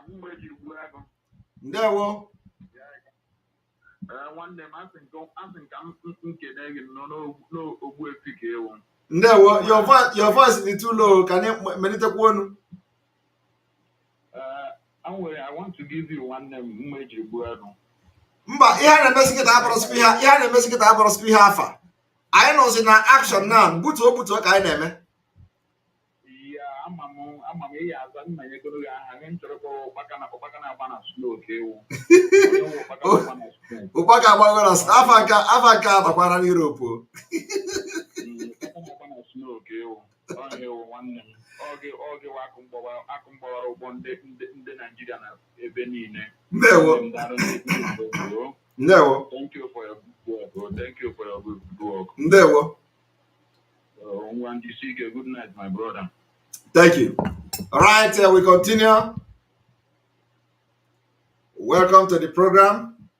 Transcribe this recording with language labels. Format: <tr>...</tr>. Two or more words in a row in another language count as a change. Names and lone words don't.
<ig>Ndewo. Ndewo,</ig> <en>your voice is too low. Can you meditate one? I want to give you one name.</en> <ig>Mba, ihe na-emesi kịta abụrụ spiha afa. Anyị nọzi na</ig> <en>action now.</en> <ig>Butuo ka anyị na-eme. Ụkpaka agbago na afa nke agbakwara n'Europe. Ndewo.</ig> <en>Thank you for your good work. Thank you for your good work.</en> <ig>Ndewo.</ig> <en>Good night, my brother. Thank you. All right, we continue. Welcome to the program.</en>